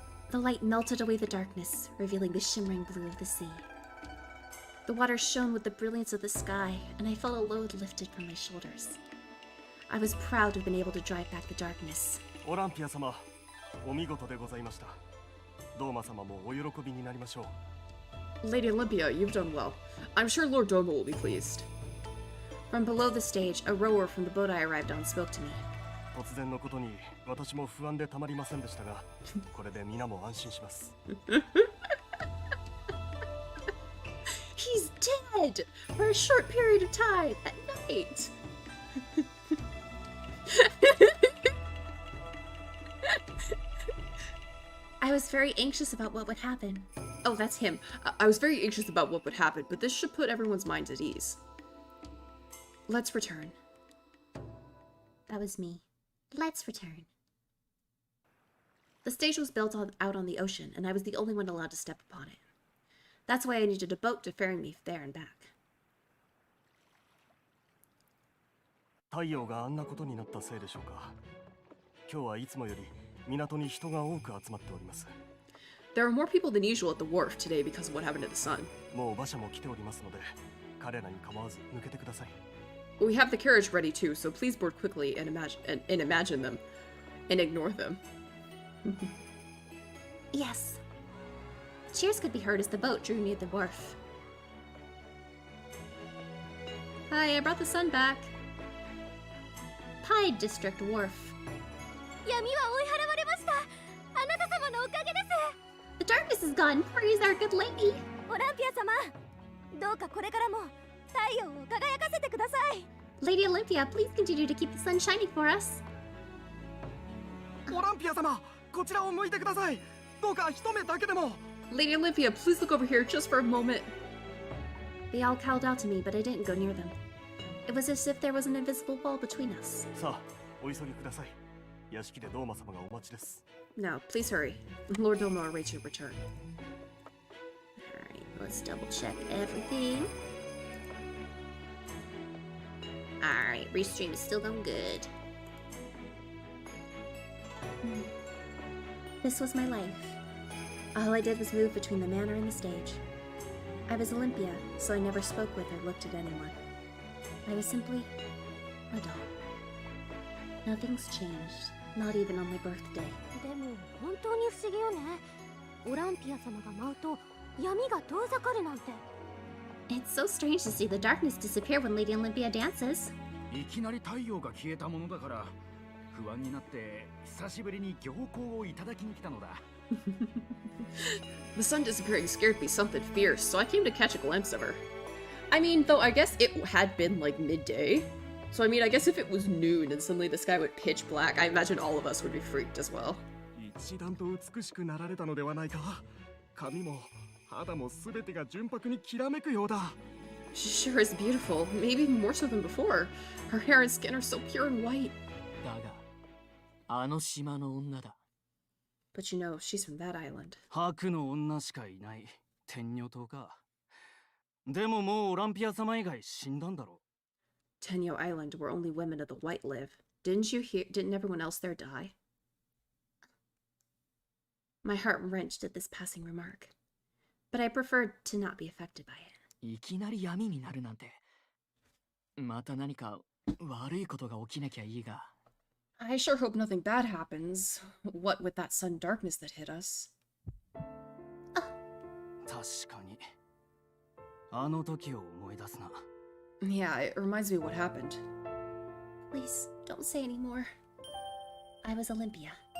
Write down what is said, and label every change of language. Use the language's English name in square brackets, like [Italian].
[English] The light melted away the darkness, revealing the shimmering blue of the sea. The water shone with the brilliance of the sky, and I felt a load lifted from my shoulders. I was proud to have been able to drive back the darkness. [Japanese] Olympia様、お見事でございました。ドーマ様もお喜びになりましょう。 [English] Lady Olympia, you've done well. I'm sure Lord Doma will be pleased. From below the stage, a rower from the boat I arrived on spoke to me. [Japanese] 突然のことに私も不安でたまりませんでしたが、これで皆も安心します。 [English] dead for a short period of time at night. I was very anxious about what would happen. Oh, that's him. I was very anxious about what would happen, but this should put everyone's minds at ease. Let's return. That was me. Let's return. The stage was built out on the ocean, and I was the only one allowed to step upon it. That's why I needed a boat to ferry me there and back. [Japanese] 太陽があんなことになったせいでしょうか。今日はいつもより港に人が多く集まっております。 [English] There are more people than usual at the wharf today because of what happened to the sun. [Japanese] もう馬車も来ておりますので、彼らに構わず抜けてください。 [English] We have the carriage ready too, so please board quickly and imagine them and ignore them. Yes. Cheers could be heard as the boat drew near the wharf. Hi, I brought the sun back. Pied District Wharf. [Japanese] 闇は追い払われました。あなた様のおかげです。 [English] The darkness is gone. Praise our good lady. [Japanese] オランピア様、どうかこれからも太陽を輝かせてください。 [English] Lady Olympia, please continue to keep the sun shining for us. [Japanese] オランピア様、こちらを向いてください。どうか一目だけでも。 [English] Lady Olympia, please look over here just for a moment. They all called out to me, but I didn't go near them. It was as if there was an invisible wall between us. [Japanese] さあ、お急ぎください。屋敷でドーマ様がお待ちです。 [English] Now, please hurry. Lord Domo awaits your return. Alright, let's double check everything. Alright, restream is still going good. This was my life. All I did was move between the manor and the stage. I was Olympia, so I never spoke with or looked at anyone. I was simply a doll. Nothing's changed, not even on my birthday. [Japanese] でも本当に不思議よね。オランピア様が舞うと闇が遠ざかるなんて。 [English] It's so strange to see the darkness disappear when Lady Olympia dances. [Japanese] いきなり太陽が消えたものだから不安になって久しぶりに行幸をいただきに来たのだ。 [English] The sun disappearing scared me something fierce, so I came to catch a glimpse of her. I mean, though I guess it had been like midday. So I mean, I guess if it was noon and suddenly the sky went pitch black, I imagine all of us would be freaked as well. [Japanese] 一段と美しくなられたのではないか。髪も肌もすべてが純白にきらめくようだ。 [English] She sure is beautiful, maybe even more so than before. Her hair and skin are so pure and white. [Japanese] だが、あの島の女だ。 [English] But you know, she's from that island. [Japanese] 白の女しかいない天女島か。でももうオランピア様以外死んだんだろ。 [English] Tenyo Island, where only women of the white live. Didn't everyone else there die? My heart wrenched at this passing remark, but I preferred to not be affected by it. [Japanese] いきなり闇になるなんて。また何か悪いことが起きなきゃいいが。 [English] I sure hope nothing bad happens. What with that sudden darkness that hit us. [Japanese] 確かに。あの時を思い出すな。 [English] Yeah, it reminds me of what happened. Please, don't say any more. I was Olympia.